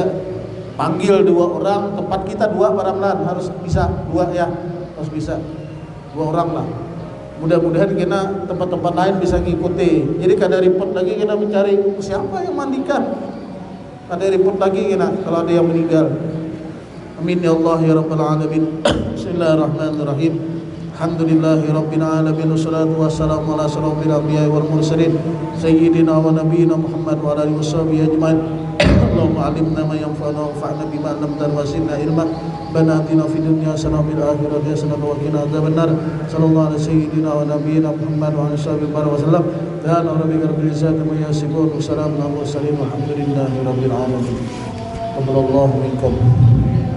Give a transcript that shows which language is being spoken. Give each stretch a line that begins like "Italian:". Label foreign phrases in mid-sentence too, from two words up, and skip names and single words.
Banjar: Panggil 2 orang, tempat kita 2 para melan harus bisa 2 ya, harus bisa 2 orang lah. Mudah-mudahan kita tempat-tempat lain bisa ngikuti. Jadi kada repot lagi kita mencari siapa yang mandikan. Kada repot lagi kita kalau ada yang meninggal.
Arabic: آمين يا الله يا رب العالمين. بسم الله الرحمن الرحيم الحمد لله رب العالمين. والصلاة والسلام على أشرف الأنبياء والمرسلين سيدنا ونبينا محمد وعلى آله وصحبه أجمعين. اللهم علمنا ما ينفعنا وانفعنا بما علمتنا وزدنا علما. ربنا آتنا في الدنيا حسنة وفي الآخرة حسنة وقنا عذاب النار. صلى الله عليه سيدنا ونبينا محمد وعلى آله وسلم. سبحان ربك رب العزة عما يصفون وسلام على المرسلين والحمد لله رب العالمين. تقبل الله منكم.